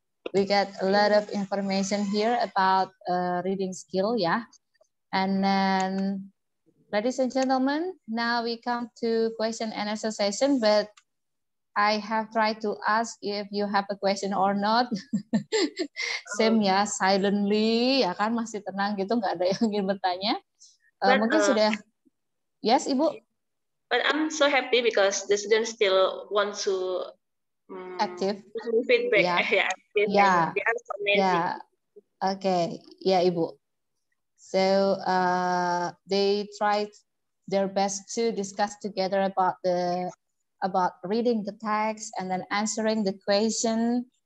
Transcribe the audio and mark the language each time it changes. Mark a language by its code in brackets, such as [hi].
[en] We got a lot of information here about reading skill, yeah. And then, ladies and gentlemen, now we come to question and answer session, but I have tried to ask if you have a question or not. Same [id] ya, [en] silently, [id] ya kan masih tenang gitu, nggak ada yang ingin bertanya. Mungkin sudah, [en] yes [id] Ibu? [en] But I'm so happy because the students still want to active feedback. Yeah. Active, Yeah. and they are so amazing. Yeah. Okay. Yeah, Ibu. So they tried their best to discuss together about reading the text and then answering the question.